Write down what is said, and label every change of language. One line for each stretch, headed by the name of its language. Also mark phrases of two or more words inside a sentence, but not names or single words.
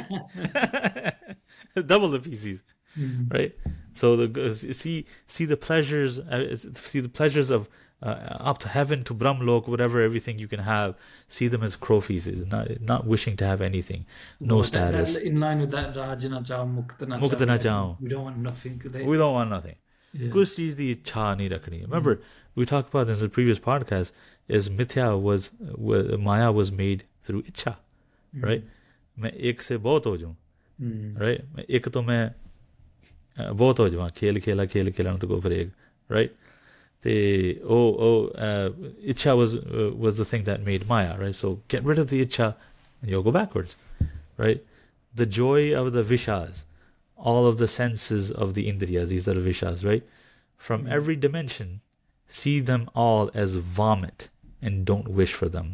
English: Double the feces, right? So see the pleasures, of up to heaven, to Brahmlok, whatever, everything you can have. See them as crow feces, not wishing to have anything, no status. In line with that,
Hindi: राज न चाहूं, मुक्त न मुक्त न चाहूं.
English: We don't want nothing. We don't want nothing.
Punjabi: ਕੁਛ ਚੀਜ਼ ਦੀ ਇੱਛਾ ਨਹੀਂ ਰੱਖਣੀ.
English: Remember, we talked about this in the previous podcast, is Maya was made through ichha, right?
Hindi: मैं एक से बहुत हो जाऊं, right? मैं एक तो मैं बहुत हो जाऊं, खेल खेला तो
English: go for
Hindi: एक, right?
English: Ichha was the thing that made Maya, right? So get rid of the ichha and you'll go backwards, right? The joy of the vishas, all of the senses of the indriyas, these are the vishas, right? From every dimension, see them all as vomit and don't wish for them.